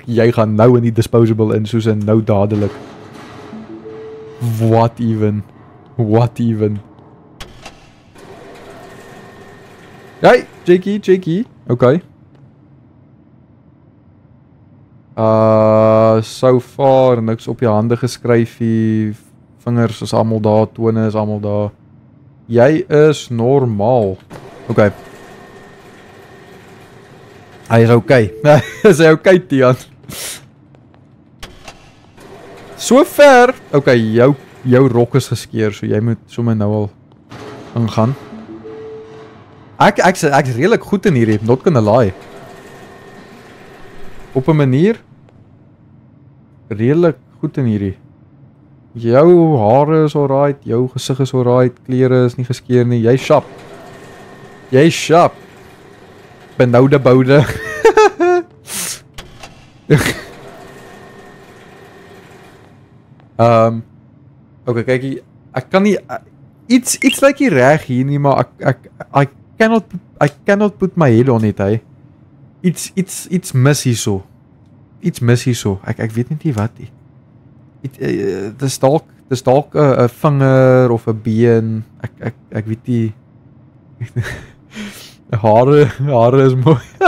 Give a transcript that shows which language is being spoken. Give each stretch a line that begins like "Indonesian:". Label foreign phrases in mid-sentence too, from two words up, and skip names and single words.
Afrikaans: Jy gaan nou in die disposable in soos in nou dadelik.
English: What even? Hey, Jakey. Okay. So far
Afrikaans: niks op jou hande geskryf hier. Vingers is almal daar, tone is almal daar. Jy is normaal. Okay. Hy is okay. Is hy okay, Tian? So ver. Okay, jou rok is geskeur, so jy moet sommer nou al ingaan. Ek's redelik goed in hierdie,
English: not gonna lie.
Afrikaans: Op 'n manier redelik goed in hierdie. Jou hare is alright, jou gesig is alright, klere is nie geskeur nie. Jy's sharp. Benoude boude. Okay, kykie, ek kan nie iets lyk nie reg hier nie, maar
English: I cannot put my head on it,
Afrikaans: hey. Iets mis hierso. Ek weet net nie wat nie. Dis dalk 'n vinger of 'n been. Ek weet nie. Hare is mooi.